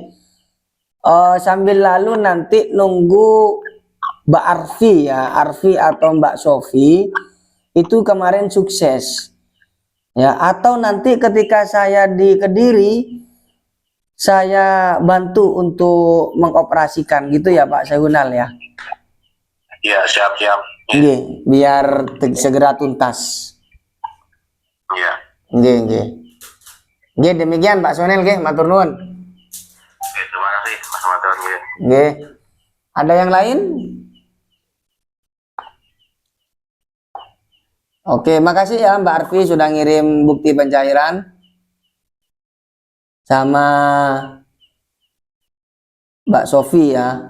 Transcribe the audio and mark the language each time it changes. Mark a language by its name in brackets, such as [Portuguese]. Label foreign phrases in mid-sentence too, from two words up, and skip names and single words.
[Indonesian] Sambil lalu nanti nunggu Mbak Arfi ya, Arfi atau Mbak Sofi itu kemarin sukses ya, atau nanti ketika saya di Kediri saya bantu untuk mengoperasikan gitu ya Pak Saihunal ya. Ya siap-siap. Nggih, biar segera tuntas. Iya. Nggih. Nggih, demikian Pak Sonel nggih, [Javanese] matur nuwun. [Indonesian] Oke, terima kasih Mas Ramadan. Nggih. Ada yang lain? Oke, makasih ya Mbak Arfi sudah ngirim bukti pencairan. Sama Mbak Sofi ya.